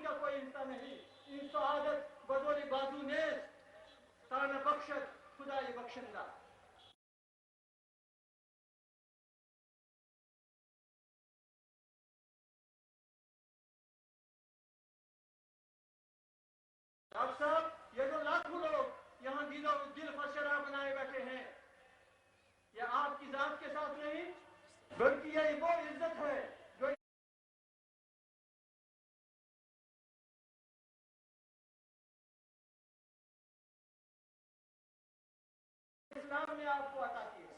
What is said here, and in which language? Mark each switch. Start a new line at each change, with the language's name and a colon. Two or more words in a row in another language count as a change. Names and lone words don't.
Urdu: کوئی حصہ نہیں.
Persian: این سعادت بدور بازو نیست تا نبخشد خدای بخشنده.
Urdu: ڈاکٹر صاحب یہ جو لاکھوں لوگ یہاں دل فشرا بنائے بیٹھے ہیں، یہ آپ کی ذات کے ساتھ نہیں بلکہ یہ وہ عزت ہے جو اسلام نے آپ کو عطا کی ہے.